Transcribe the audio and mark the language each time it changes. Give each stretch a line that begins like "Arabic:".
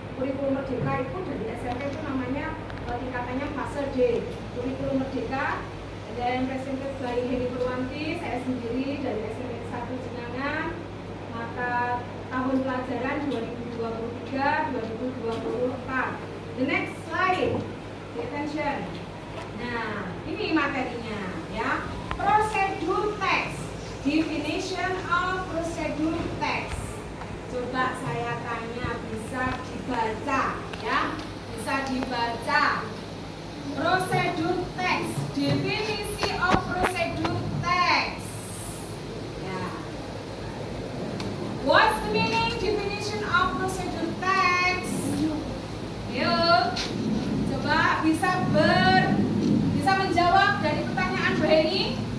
Indonesian: Kurikulum merdeka itu dari SMP itu namanya tingkatannya fase D. Kurikulum merdeka dan
English: presented by
Indonesian: Heni Purwanti, saya sendiri dari SMP 1 Jenangan, mata tahun pelajaran 2023-2024.
English: The next slide, pay attention.
Indonesian: Nah, ini materinya ya.
English: Procedure text, definition of procedure text.
Indonesian: Coba saya tanya, bisa dibaca ya? Bisa dibaca.
English: Procedure text, definisi of procedure text. Ya. What's the meaning definition of procedure text?
Indonesian: Yuk, coba bisa menjawab dari pertanyaan Bu Heni.